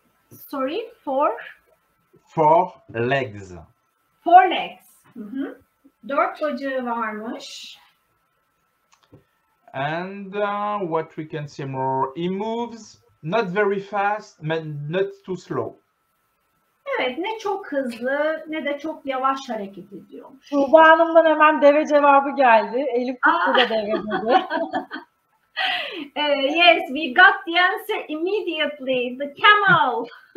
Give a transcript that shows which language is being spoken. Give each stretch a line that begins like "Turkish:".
English: Sorry, 4? 4 legs. 4 legs.
Turkish: 4 bacağı varmış.
English: And what we can say more, he moves not very fast, but not too slow.
Turkish: Evet, ne çok hızlı ne de çok yavaş hareket ediyormuş. Tuğba Hanım'dan hemen deve cevabı geldi. Elif Kutlu da deve dedi.
English: Yes, we got the answer immediately. The camel.